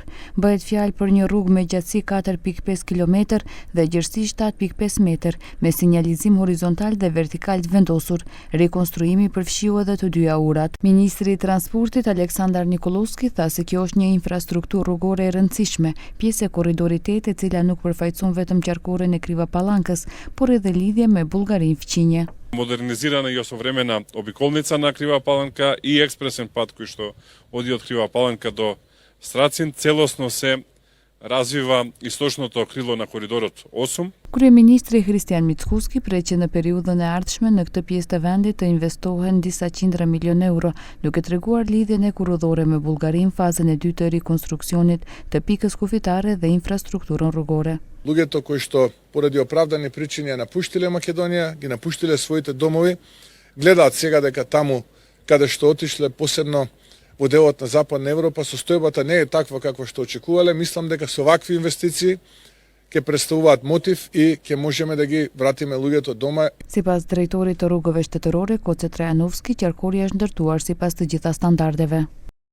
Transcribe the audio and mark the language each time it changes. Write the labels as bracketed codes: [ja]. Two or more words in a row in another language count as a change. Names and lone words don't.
[sq] Bëhet fjalë për një rrugë me gjatësi 4.5 km dhe gjerësi 7.5 metër, me sinjalizim horizontal dhe vertikal të vendosur. Rekonstruimi përfshiu edhe të dyja urat. Ministri i Transportit Aleksandar Nikolovski tha se kjo është një infrastrukturë rrugore e rëndësishme, pjesë e korridorit 8, e cila nuk përfaqëson vetëm qarkurin e Kriva Pallankës, por edhe lidhje me Bullgarinë Fqinje. [mk] Модернизирана и осовремена обиколница на Крива Паланка и експресен пат кој што оди од Крива Паланка до Страцин, целосно се развива источното крило на коридорот 8. [sq] Kryeministri Hristian Mickuski pret që në periudhën e ardhshme në këtë pjesë të vendit të investohen disa qindra milion euro, duke treguar lidhjen e kurrëdhore me Bullgarinë, fazën e dytë të rikonstruksionit të pikës kufitare dhe infrastrukturën rrugore. [mk] Луѓето кои што поради оправдани причини ја напуштиле Македонија, ги напуштиле своите домови, гледаат сега дека таму каде што отишле, посебно во делот на Западна Европа, состојбата не е таква каква што очекувале. Мислам дека со вакви инвестиции ќе представуваат мотив и ќе можеме да ги вратиме луѓето дома. [sq] Sipas drejtorit të rrugëve shtetërore Koce Trajановski, qarkuria është ndërtuar sipas të gjitha standardeve.